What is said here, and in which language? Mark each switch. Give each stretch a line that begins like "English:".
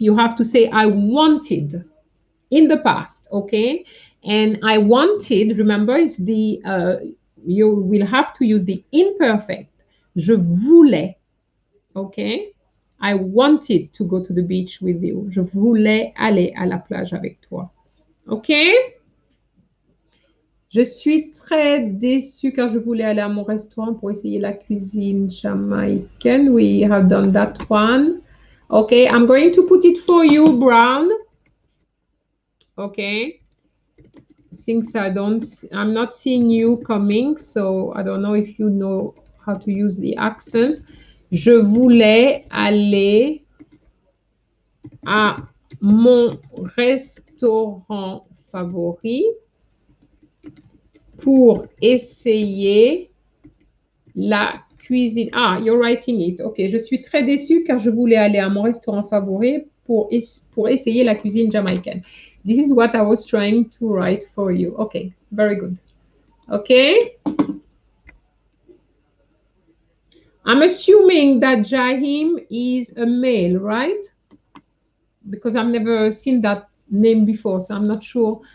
English: You have to say I wanted in the past, okay? And I wanted, remember, is the, you will have to use the imperfect.
French: Je voulais,
English: okay? I wanted to go to the beach with you.
French: Je voulais aller à la plage avec toi, okay? Je suis très déçue car je voulais aller à mon restaurant pour essayer la cuisine jamaïcaine.
English: We have done that one. Okay, I'm going to put it for you, Brown. Okay. Since I'm not seeing you coming, so I don't know if you know how to use the accent.
French: Je voulais aller à mon restaurant favori pour essayer la cuisine.
English: Ah, you're writing it.
French: OK, je suis très déçue car je voulais aller à mon restaurant favori pour essayer la cuisine jamaïcaine.
English: This is what I was trying to write for you. OK, very good. OK? I'm assuming that Jahim is a male, right? Because I've never seen that name before, so I'm not sure.